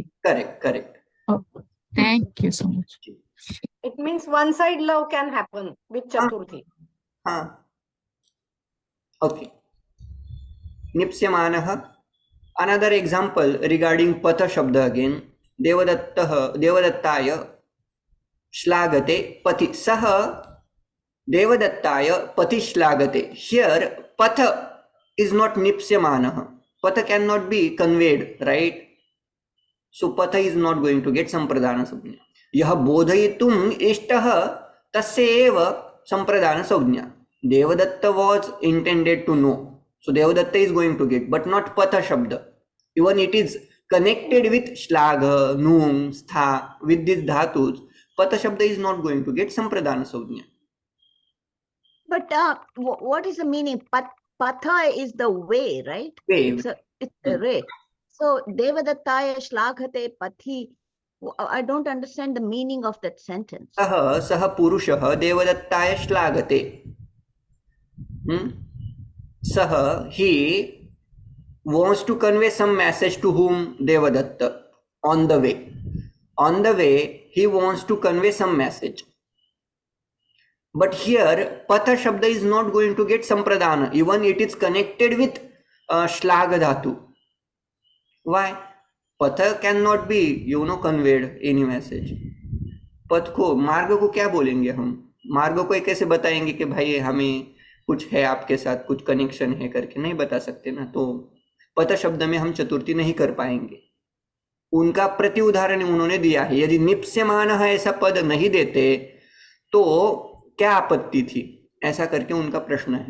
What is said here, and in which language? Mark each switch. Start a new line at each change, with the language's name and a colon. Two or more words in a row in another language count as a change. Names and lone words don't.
English: Correct. Oh, thank you so much. It means one side love can happen with Chaturthi. Okay. Nipsyamanah. Another example regarding
Sanskrit: पथ शब्द
English: again.
Sanskrit: देवदत्ताय श्लाघते पथि. सः देवदत्ताय पथि श्लाघते.
English: Here, patha is not nipsyamanah. Patha cannot be conveyed, right? So patha is not going to get
Sanskrit: सम्प्रदान संज्ञा. यः बोधयितुम् इष्टः तस्य एव सम्प्रदान संज्ञा.
English: Devadatta was intended to know. So Devadatta is going to get, but not
Sanskrit: पथ शब्द.
English: Even it is connected with shlagha, nung, stha, with these dhatus,
Sanskrit: पथ शब्द
English: is not going to get
Sanskrit: सम्प्रदान संज्ञा.
English: But what is the meaning? Patha is the way, right? Way. It's a way.
Sanskrit: So देवदत्ताय श्लाघते पथि.
English: I don't understand the meaning of that sentence.
Sanskrit: सः पुरुषः देवदत्ताय श्लाघते.
English: Saha, he wants to convey some message to whom? Devadatta. On the way. On the way, he wants to convey some message. But here, patha shabda is not going to get sampradana. Even it is connected with
Sanskrit: श्लाघ धातु.
English: Why? Patha cannot be, conveyed any message.
Hindi: पथ को, मार्ग को क्या बोलेंगे हम? मार्ग को कैसे बताएंगे कि भाई हमें कुछ है आपके साथ, कुछ कनेक्शन है करके? नहीं बता सकते ना. तो पथ शब्द में हम चतुर्थी नहीं कर पाएंगे. उनका प्रति उदाहरण उन्होंने दिया है. यदि निप्स्यमान है ऐसा पद नहीं देते तो क्या आपत्ति थी, ऐसा करके उनका प्रश्न है.